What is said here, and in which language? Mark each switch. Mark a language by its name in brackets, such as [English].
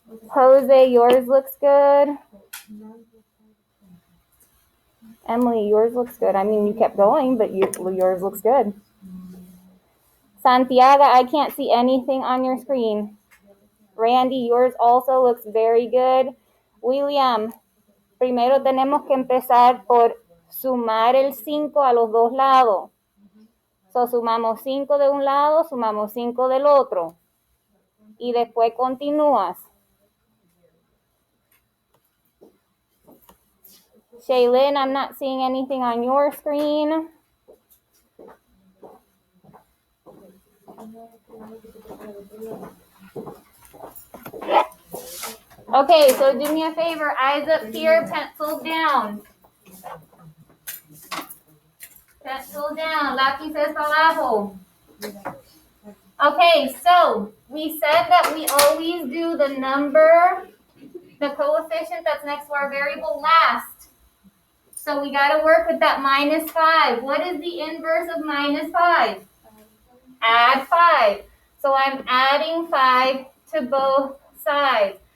[English] Jose, yours looks good. Emily, yours looks good. I mean, you kept going, but yours looks good. Santiago, I can't see anything on your screen. Randy, yours also looks very good. [Spanish] William, primero tenemos que empezar por sumar el 5 a los dos lados. So, sumamos 5 de un lado, sumamos 5 del otro. Y después continúas. [English] Shaylin, I'm not seeing anything on your screen. Okay, so do me a favor. Eyes up here, pencil down. Pencil down, [Spanish] lápices abajo. [English] Okay, so we said that we always do the number, the coefficient that's next to our variable last. So we got to work with that -5. What is the inverse of -5? Add 5. So I'm adding 5 to both sides.